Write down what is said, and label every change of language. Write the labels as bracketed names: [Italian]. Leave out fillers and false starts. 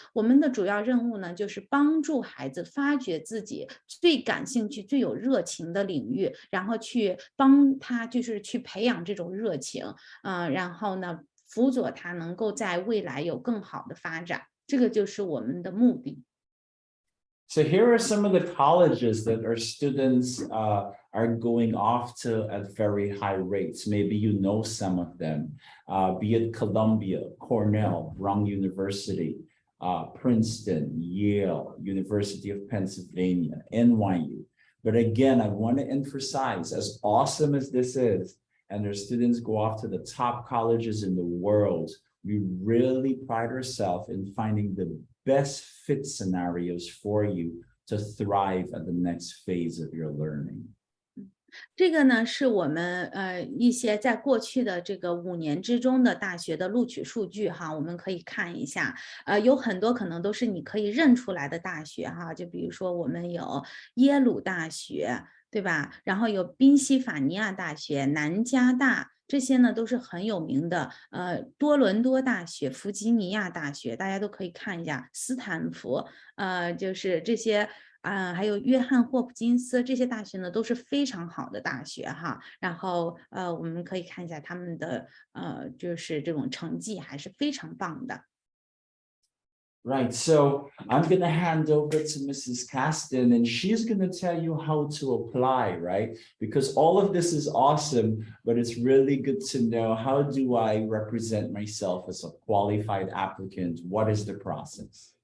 [Chinese] 我们的主要任务呢，就是帮助孩子发掘自己最感兴趣、最有热情的领域，然后去帮他就是去培养这种热情，然后呢，辅佐他能够在未来有更好的发展，这个就是我们的目的。 [English] So here are some of the colleges that our students are going off to at very high rates. Maybe you know some of them, be it Columbia, Cornell, Brown University, Princeton, Yale, University of Pennsylvania, NYU. But again, I want to emphasize, as awesome as this is, and their students go off to the top colleges in the world, we really pride ourselves in finding the best fit scenarios for you to thrive at the next phase of your learning. [Chinese] 这个呢是我们一些在过去的这个5年之中的大学的录取数据哈，我们可以看一下，有很多可能都是你可以认出来的大学哈，就比如说我们有耶鲁大学，对吧？然后有宾夕法尼亚大学、南加大。这些呢都是很有名的，多伦多大学、弗吉尼亚大学，大家都可以看一下。斯坦福，就是这些，还有约翰霍普金斯这些大学呢，都是非常好的大学哈。然后我们可以看一下他们的就是这种成绩还是非常棒的。 [English] Right, so I'm going to hand over to Mrs. Caston, and she's going to tell you how to apply, right? Because all of this is awesome, but it's really good to know, how do I represent myself as a qualified applicant? What is the process?